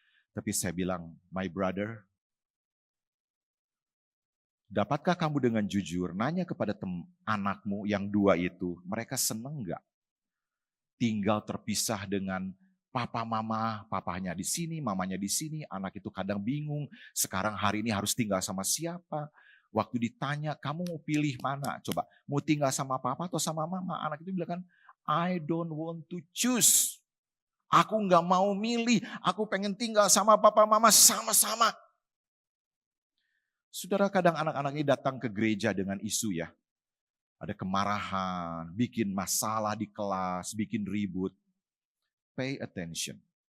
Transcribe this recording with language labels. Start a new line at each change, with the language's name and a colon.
Indonesian: Tapi saya bilang,
English: my brother,
Indonesian: dapatkah kamu dengan jujur nanya kepada anakmu yang 2 itu, mereka seneng gak tinggal terpisah dengan papa mama, papanya di sini, mamanya di sini, anak itu kadang bingung, sekarang hari ini harus tinggal sama siapa. Waktu ditanya, kamu mau pilih mana? Coba, mau tinggal sama papa atau sama mama? Anak itu bilang kan,
English: I don't want to choose.
Indonesian: Aku nggak mau milih, aku pengen tinggal sama papa mama sama-sama. Saudara, kadang anak-anak ini datang ke gereja dengan isu ya. Ada kemarahan, bikin masalah di kelas, bikin ribut.
English: Pay attention.